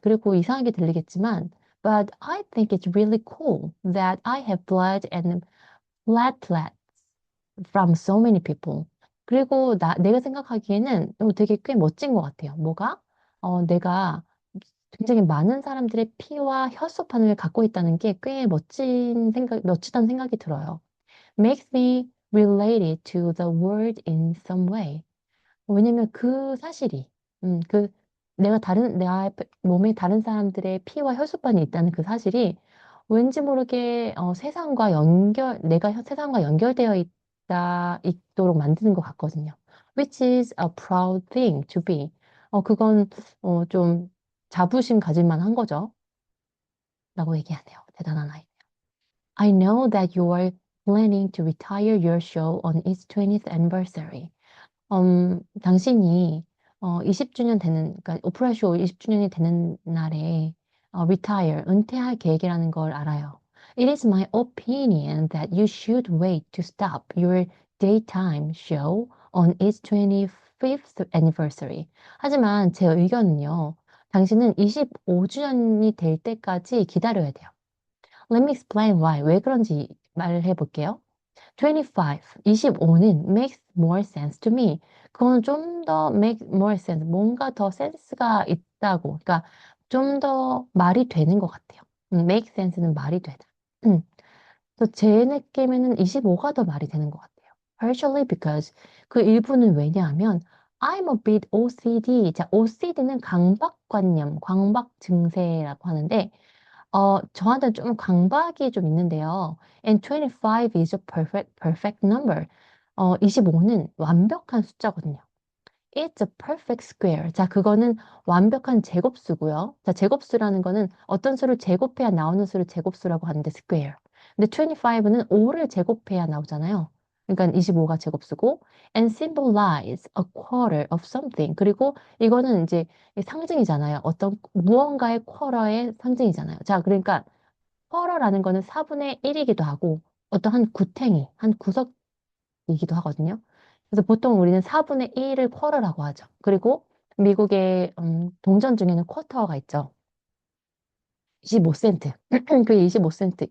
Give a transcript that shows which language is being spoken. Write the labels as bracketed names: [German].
[Korean] 그리고 이상하게 들리겠지만, [English] but I think it's really cool that I have blood and platelets from so many people. [Korean] 그리고 내가 생각하기에는 되게 꽤 멋진 것 같아요. 뭐가? 내가 굉장히 많은 사람들의 피와 혈소판을 갖고 있다는 게 꽤 멋지다는 생각이 들어요. [English] Makes me related to the world in some way. [Korean] 왜냐면 그 사실이, 내가 몸에 다른 사람들의 피와 혈소판이 있다는 그 사실이 왠지 모르게 세상과 연결되어 있도록 만드는 것 같거든요. [English] Which is a proud thing to be. [Korean] 그건 좀 자부심 가질 만한 거죠. 라고 얘기하네요. 대단한 아이. [English] I know that you are planning to retire your show on its 20th anniversary. [Korean] 당신이 20주년 되는, 그러니까 오프라 쇼 20주년이 되는 날에 retire, 은퇴할 계획이라는 걸 알아요. [English] It is my opinion that you should wait to stop your daytime show on its 25th anniversary. [Korean] 하지만 제 의견은요, 당신은 25주년이 될 때까지 기다려야 돼요. [English] Let me explain why. [Korean] 왜 그런지 말해 볼게요. 25, 25는 [English] makes more sense to me. [Korean] 그건 좀 더 [English] make more sense, [Korean] 뭔가 더 센스가 있다고. 그러니까 좀 더 말이 되는 것 같아요. make sense는 말이 되다. 음. 그래서 제 느낌에는 25가 더 말이 되는 것 같아요. [English] Partially because [Korean] 그 일부는 왜냐하면 [English] I'm a bit OCD. [Korean] 자, OCD는 강박관념, 강박 증세라고 하는데 저한테는 좀 강박이 좀 있는데요. [English] And 25 is a perfect number. [Korean] 25는 완벽한 숫자거든요. [English] It's a perfect square. [Korean] 자, 그거는 완벽한 제곱수고요. 자, 제곱수라는 거는 어떤 수를 제곱해야 나오는 수를 제곱수라고 하는데 square. 근데 25는 5를 제곱해야 나오잖아요. 그러니까 25가 제곱수고 [English] and symbolize a quarter of something. [Korean] 그리고 이거는 이제 상징이잖아요. 어떤 무언가의 쿼러의 상징이잖아요. 자, 그러니까 쿼러라는 거는 4분의 1이기도 하고 어떤 한 구탱이, 한 구석이기도 하거든요. 그래서 보통 우리는 4분의 1을 쿼러라고 하죠. 그리고 미국의 동전 중에는 쿼터가 있죠. 25센트. 그 25센트.